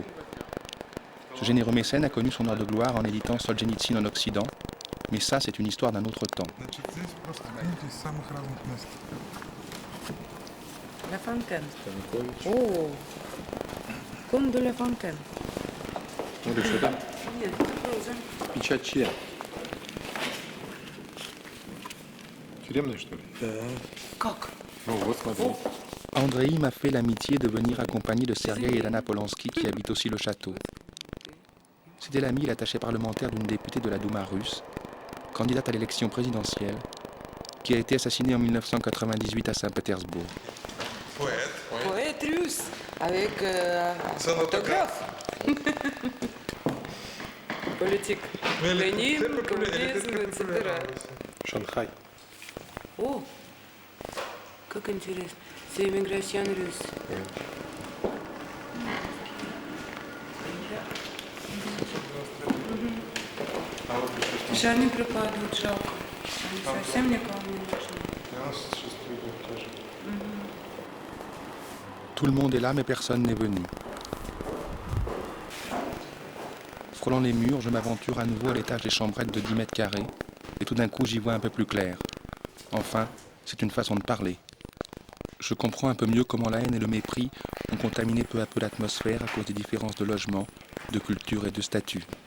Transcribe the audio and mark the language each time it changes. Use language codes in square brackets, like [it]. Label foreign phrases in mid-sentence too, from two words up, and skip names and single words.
[fr] Ce généreux mécène a connu son heure de gloire en éditant Solzhenitsyn en Occident, mais ça, c'est une histoire d'un autre temps. La Fontaine. Oh, comme de la Fontaine. [ru] Смотри, что это? Печать чья? Тюремная, что ли? Как? Ну вот, смотри. [fr] Andrei m'a fait l'amitié de venir accompagné de Sergueï et d'Anna Polansky qui habitent aussi le château. C'était l'ami et l'attaché parlementaire d'une députée de la Douma russe, candidate à l'élection présidentielle, qui a été assassinée en 1998 à Saint-Pétersbourg. Poète russe, avec autographe. Politique. Lénine, communisme, etc. [ru] Шанхай. О, как интересно. [fr] C'est immigration russe. [ru] А вот еще что? Жаль, не пропадают, жалко. Они совсем никому не нужны. 96 год тоже. [fr] Tout le monde est là, mais personne n'est venu. Frôlant les murs, je m'aventure à nouveau à l'étage des chambrettes de 10 mètres carrés, et tout d'un coup j'y vois un peu plus clair. Enfin, c'est une façon de parler. Je comprends un peu mieux comment la haine et le mépris ont contaminé peu à peu l'atmosphère à cause des différences de logement, de culture et de statut.